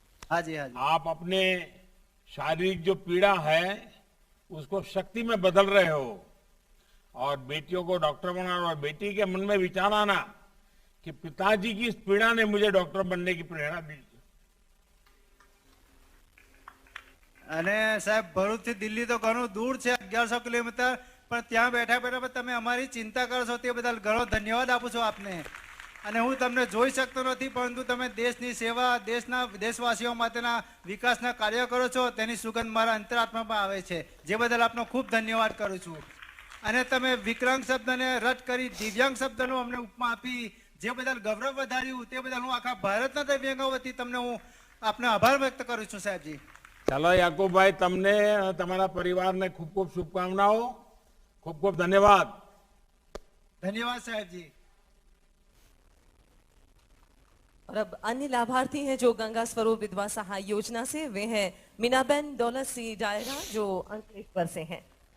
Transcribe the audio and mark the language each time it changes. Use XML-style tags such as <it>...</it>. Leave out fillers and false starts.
<hi>हाँ जी, हाँ जी। आप अपने शारीरिक जो पीड़ा है उसको शक्ति में बदल रहे हो, और बेटियों को डॉक्टर बनाना, और बेटी के मन में विचार आना कि पिताजी की इस पीड़ा ने मुझे डॉक्टर बनने की प्रेरणा दी।</hi> <gu>અને સાહેબ ભરૂચ થી દિલ્હી તો ઘણું દૂર છે, 1100 કિલોમીટર, પણ ત્યાં બેઠા બેઠા તમે અમારી ચિંતા કરો છો તે બદલ ઘણો ધન્યવાદ આપું છું આપને। અને હું તમને જોઈ શકતો નથી, પરંતુ તમે દેશની સેવા, દેશવાસીઓ માટેના વિકાસના કાર્યો કરો છો, તેની સુગંધ મારા અંતરાત્મામાં આવે છે, જે બદલ આપનો ખૂબ ધન્યવાદ કરું છું। અને તમે વિકલાંગ શબ્દને રદ કરી દિવ્યાંગ શબ્દનો અમને ઉપમા આપી, જે બદલ ગૌરવ વધાર્યું, તે બદલ હું આખા ભારતના દિવ્યાંગો વતી તમને હું આપનો આભાર વ્યક્ત કરું છું સાહેબજી। ચાલો યાકુબભાઈ, તમને અને તમારા પરિવારને ખૂબ ખૂબ શુભકામનાઓ, ખૂબ ખૂબ ધન્યવાદ। ધન્યવાદ સાહેબજી।</gu> <hi>और अब अन्य लाभार्थी हैं जो गंगा स्वरूप विधवा सहाय योजना से, वे हैं मीनाबेन दौलत सिंह डायरा जो अंकलेश्वर से हैं।</hi>